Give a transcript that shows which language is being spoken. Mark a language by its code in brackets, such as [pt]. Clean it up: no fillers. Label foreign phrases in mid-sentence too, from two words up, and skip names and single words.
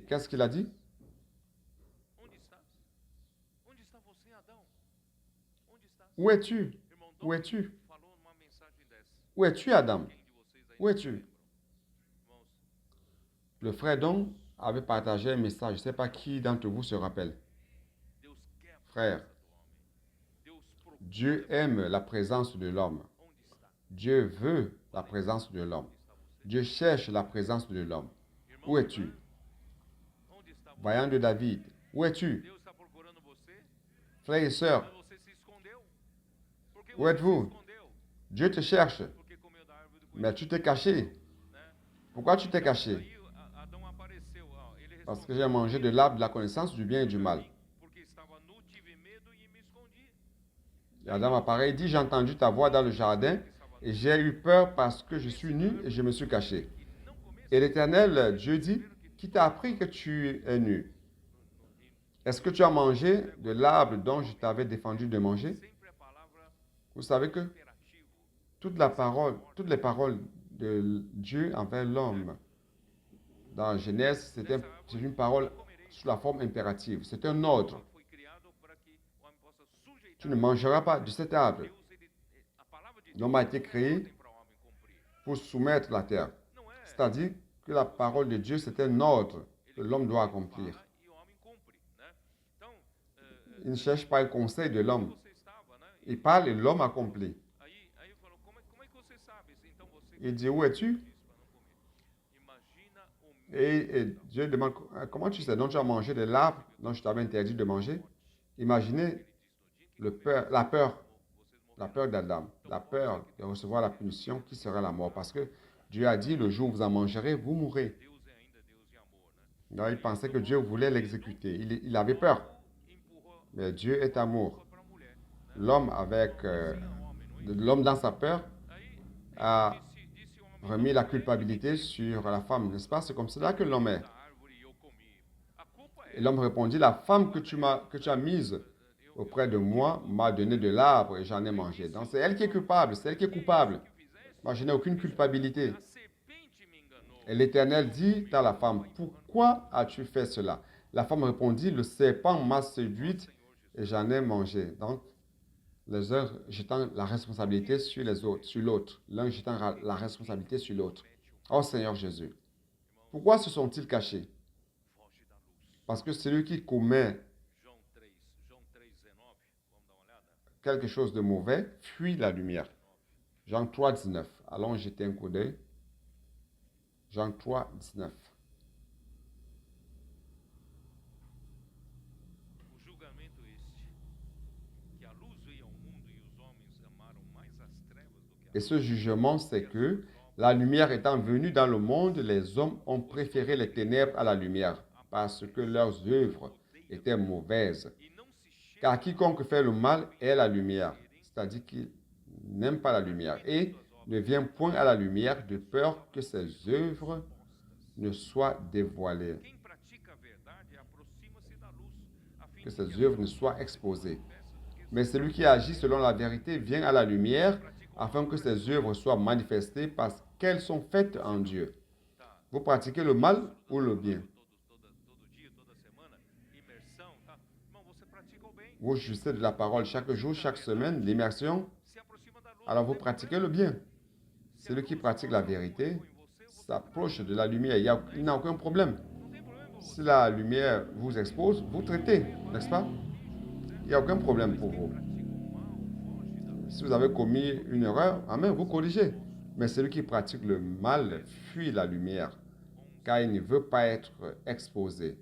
[fr] Qu'est-ce qu'il a dit? [pt] Onde estás? Onde está você, Adão? Onde estás? [fr] Où es-tu? [pt] Irmão [fr] Où es-tu? [pt] falou numa mensagem dessa. [fr] Où es-tu, Adam? [pt] Quem de vocês aí [fr] Où es-tu? [pt] Irmãos, [fr] Le frère Don avait partagé un message. Je ne sais pas qui d'entre vous se rappelle. [pt] Deus quer a [fr] Frère, [pt] presença do homem. Deus procura. [fr] Dieu aime la présence de l'homme. [pt] Onde está? [fr] Dieu veut la présence de l'homme. [pt] Onde está você? [fr] Dieu cherche la présence de l'homme. [pt] Irmão, [fr] Où es-tu? [pt] onde está você? [fr] Vaillant de David, où es-tu? [pt] Deus está procurando você, [fr] Frères et sœurs, [pt] mas você se escondeu. Por que [fr] Où [pt] você [fr] êtes-vous? [pt] se escondeu? [fr] Dieu te cherche, [pt] Porque comeu da árvore do [fr] mais [pt] conhecimento, [fr] tu t'es caché. [pt] né? [fr] Pourquoi tu t'es caché? [pt] Aí Adão apareceu, ó, ele [fr] Parce que [pt] respondeu, [fr] j'ai mangé de l'arbre de la connaissance du bien et du mal. [pt] porque estava nu, tive medo e me escondi. [fr] Et Adam apparaît et dit, j'ai entendu ta voix dans le jardin et j'ai eu peur parce que je suis nu et je me suis caché. [pt] E não começa [fr] Et l'Éternel, Dieu dit, qui t'a appris que tu es nu? Est-ce que tu as mangé de l'arbre dont je t'avais défendu de manger? [pt] sempre a palavra [fr] Vous savez que [pt] imperativo. [fr] toutes les paroles de Dieu envers l'homme, dans Genèse, c'est une parole sous la forme impérative. C'est un ordre. [pt] Foi criado para que o homem possa sujeitar. [fr] Tu ne mangeras pas de cet arbre. [pt] Deus, a palavra de Deus [fr] L'homme a été [pt] não é [fr] créé [pt] ordem para o homem cumprir. [fr] pour soumettre la terre. [pt] Não é. [fr] C'est-à-dire que la parole de Dieu, c'est un ordre que [pt] Ele [fr] l'homme doit [pt] fala [fr] accomplir. [pt] e o homem cumpre, né? Então, [fr] Il ne cherche pas le conseil de l'homme. [pt] você estava, né? [fr] Il parle et l'homme accomplit. [pt] Aí falou, como é que você sabe? Então você [fr] Il dit, où es-tu? [pt] disse para não comer. Imagina o medo [fr] Et Dieu demande, comment tu sais? Donc tu as mangé de l'arbre dont je t'avais interdit de manger. Imaginez la peur d'Adam, la peur de recevoir la punition qui sera la mort. Parce que Dieu a dit, le jour où vous en mangerez, vous mourrez. [pt] Deus é ainda Deus de amor, né? [fr] Donc il pensait que Dieu voulait l'exécuter. Il avait peur. [pt] Empurrou [fr] Mais Dieu est amour. [pt] para a mulher. [fr] L'homme l'homme dans sa peur [pt] Aí a disse o homem [fr] remis la culpabilité sur la femme, n'est-ce pas? C'est comme cela que l'homme est. [pt] da árvore e eu comi. A culpa é [fr] Et l'homme répondit, la femme que tu as mise auprès de moi m'a donné de l'arbre et j'en ai mangé. Donc c'est elle qui est coupable, c'est elle qui est coupable. [pt] que fizeste. [fr] Moi, je n'ai aucune culpabilité. [pt] A serpente me enganou. [fr] Et l'Éternel dit à la femme, pourquoi as-tu fait cela? La femme répondit, le serpent m'a séduite et j'en ai mangé. Donc, les uns jetant la responsabilité sur les autres, sur l'autre. L'un jetant la responsabilité sur l'autre. Oh Seigneur Jésus, pourquoi se sont-ils cachés? Parce que celui qui commet [pt] João 3, João 3,19. Vamos dar uma olhada? [fr] quelque chose de mauvais fuit la lumière. Jean 3, 19. Allons jeter un coup d'œil. Jean 3, 19. [pt] O julgamento este, que a luz veio ao mundo e os homens amaram mais as trevas do que a [fr] Et [pt] luz, [fr] ce jugement, c'est que la lumière étant venue dans le monde, les hommes ont préféré les ténèbres à la lumière, parce que leurs œuvres étaient mauvaises. [pt] e não se chega [fr] Car quiconque fait le mal est la lumière, c'est-à-dire qu'il n'aime pas la lumière, et ne vient point à la lumière de peur que ses œuvres ne soient dévoilées, [pt] Quem pratica a verdade aproxima-se da luz, a fim [fr] que [pt] de [fr] ses [pt] que [fr] œuvres ne soient exposées. Mais celui qui agit selon la vérité vient à la lumière, afin que ses œuvres soient manifestées parce qu'elles sont faites en Dieu. Vous pratiquez le mal ou le bien? [pt] todo dia, toda semana, imersão, tá? Irmão, você pratica o bem, [fr] Vous jouissez de la parole chaque jour, chaque semaine, l'immersion, [pt] se aproxima da luz. [fr] alors [pt] não [fr] vous [pt] tem [fr] pratiquez [pt] problema. [fr] le bien. Celui qui pratique la vérité s'approche de la lumière. Il n'a aucun problème. [pt] Não tem problema pra [fr] Si [pt] você. [fr] la lumière vous expose, vous traitez, n'est-ce pas? Il n'y a aucun problème pour vous. [pt] Pratica o mal, foge da luz. [fr] Si vous avez commis une erreur, amen, vous corrigez. Mais celui qui pratique le mal fuit la lumière, car il ne veut pas être exposé.